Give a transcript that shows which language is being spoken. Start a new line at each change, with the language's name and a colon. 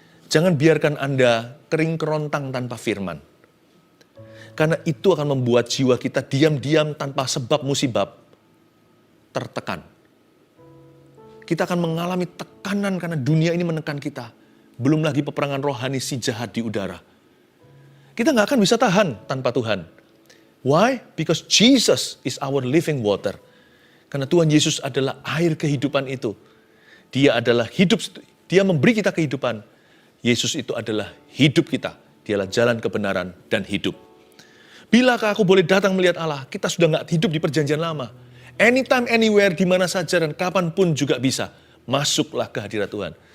Indonesian: Jangan biarkan Anda kering kerontang tanpa firman. Karena itu akan membuat jiwa kita diam-diam tanpa sebab musibab tertekan. Kita akan mengalami tekanan karena dunia ini menekan kita. Belum lagi peperangan rohani si jahat di udara. Kita nggak akan bisa tahan tanpa Tuhan.
English: Why? Because Jesus is our living water.
Indonesian: Karena Tuhan Yesus adalah air kehidupan itu. Dia adalah hidup, dia memberi kita kehidupan. Yesus itu adalah hidup kita. Dialah jalan kebenaran dan hidup. Bilakah aku boleh datang melihat Allah? Kita sudah nggak hidup di perjanjian lama.
English: Anytime, anywhere,
Indonesian: di mana saja dan kapanpun juga bisa. Masuklah ke hadirat Tuhan.